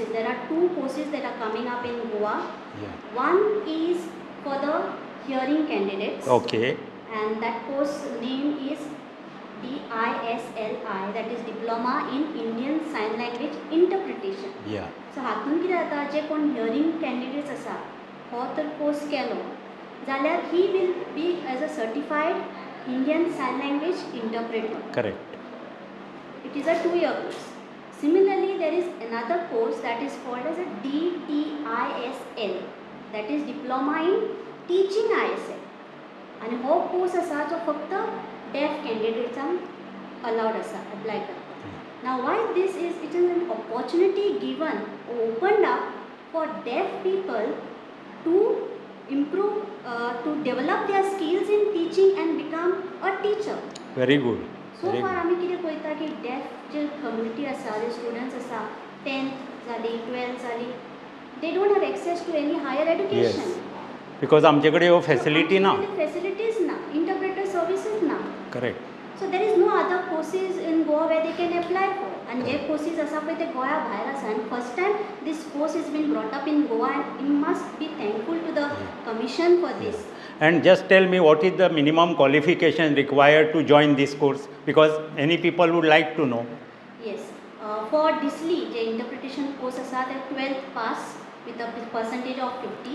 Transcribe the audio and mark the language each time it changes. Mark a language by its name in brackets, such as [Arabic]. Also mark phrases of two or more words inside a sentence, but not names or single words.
[English] There are 2 courses that are coming up in Goa. Yeah. One is for the hearing candidates. Okay. And that course name is DISLI, that is Diploma in Indian Sign Language Interpretation. Yeah. [Konkani] So हातून कितें जाता, जे कोण [English] hearing candidates [Konkani] आसा, हो तर कोर्स केलो जाल्यार [English] he will be as a certified Indian Sign Language Interpreter. Correct. It is a 2-year course. Similarly, there is another course that is called as a DTISL, that is Diploma in Teaching ISL. [Konkani] And हो course आसा जो फक्त [English] deaf candidates allowed [Konkani] आसा, apply करता. [English] Now why this is, it is an opportunity given, opened up for deaf people to improve, to develop their skills in teaching and become a teacher. Very good. So far [Konkani] आमी कितें पळयता की deaf जे community आसा, जे students आसा, 10th जाली, 12th जाली, [English] they don't have access to any higher education. Yes. Because [Konkani] आमचे कडेन ह्यो facility ना. [English] Facilities na, interpreter services na. Correct. So there is no other courses in Goa where they can apply for. [Konkani] And जे courses आसा पळय ते गोंया भायर आसा. [English] And first time this course has been brought up in Goa, and we must be thankful to the commission for this. And just tell me, what is the minimum qualification required to join this course? Because any people would like to know. Yes. For DISLI, the interpretation course asa, they 12th pass with a percentage of 50.